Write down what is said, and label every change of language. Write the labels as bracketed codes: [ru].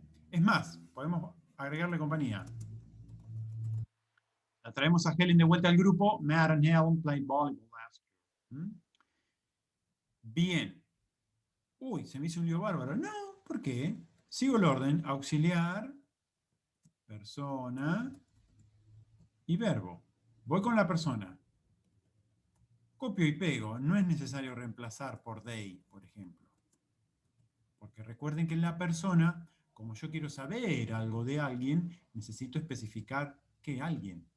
[es] Es más, podemos agregarle compañía. La traemos a Helen de vuelta al grupo. [en] Matt and Helen played volleyball last year. [es] Bien. Uy, se me hizo un lío bárbaro. No, ¿por qué? Sigo el orden. Auxiliar, persona y verbo. Voy con la persona. Copio y pego. No es necesario reemplazar por they, por ejemplo. Porque recuerden que en la persona, como yo quiero saber algo de alguien, necesito especificar qué alguien.